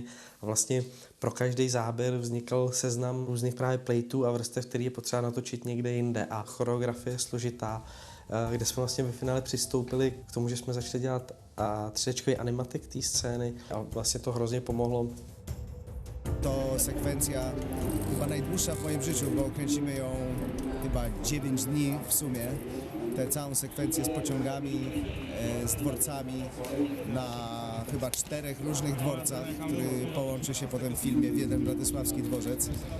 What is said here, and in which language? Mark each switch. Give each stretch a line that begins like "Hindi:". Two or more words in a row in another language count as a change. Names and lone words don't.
Czech: A vlastně pro každý záběr vznikal seznam různých právě plejtů a vrstev, který je potřeba natočit někde jinde. A choreografie je složitá, kde jsme vlastně ve finále přistoupili k tomu, že jsme začali dělat 3D animatik té scény a vlastně to hrozně pomohlo.
Polish: To sekwencja chyba najdłuższa w moim życiu, bo kręcimy ją chyba 9 dni w sumie. Tę całą sekwencję z pociągami, z dworcami na chyba 4 różnych dworcach, który połączy się potem w filmie w jeden bratysławski dworzec.